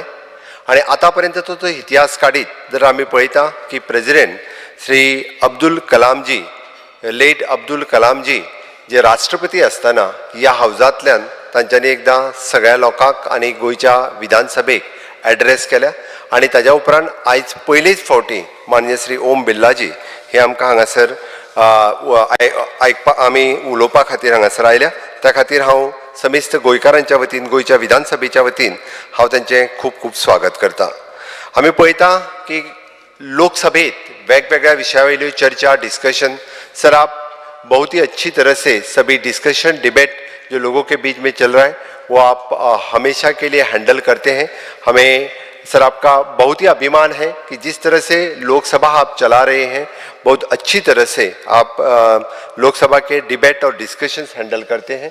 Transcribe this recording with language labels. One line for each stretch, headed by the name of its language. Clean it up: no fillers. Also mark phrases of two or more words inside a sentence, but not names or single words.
Konkani: आनी आतां पर्यंतचो जो इतिहास काडीत जर आमी पळयता की प्रेसिडेंट श्री अब्दुल कलामजी, लेट अब्दुल कलामजी जे राष्ट्रपती आसतना ह्या हावजांतल्यान तांच्यांनी एकदां सगळ्या लोकांक आनी गोंयच्या विधानसभेक एड्रेस केल्या आनी ताज्या उपरांत आयज पयलीच फावटी माननीय श्री ओम बिर्लाजी हे आमकां हांगासर आमी उलोवपा खातीर हांगासर आयल्या. त्या खातीर हांव समिस्त गोंयकारांच्या वतीन गोंयच्या विधानसभेच्या वतीन हांव तांचें खूब खूब स्वागत करता. आमी पळयता की लोकसभेत वेगवेगळ्या विशया वयल्यो चर्चा
Hindi: डिस्कशन सर आप बहुत ही अच्छी तरह से सभी
English: discussion debate
Hindi: जो लोगों के बीच में चल रहा है वो आप हमेशा के लिए हैंडल करते हैं. हमें सर आपका बहुत ही अभिमान है कि जिस तरह से लोकसभा आप चला रहे हैं बहुत अच्छी तरह से आप लोकसभा के डिबेट और डिस्कशंस हैंडल करते हैं.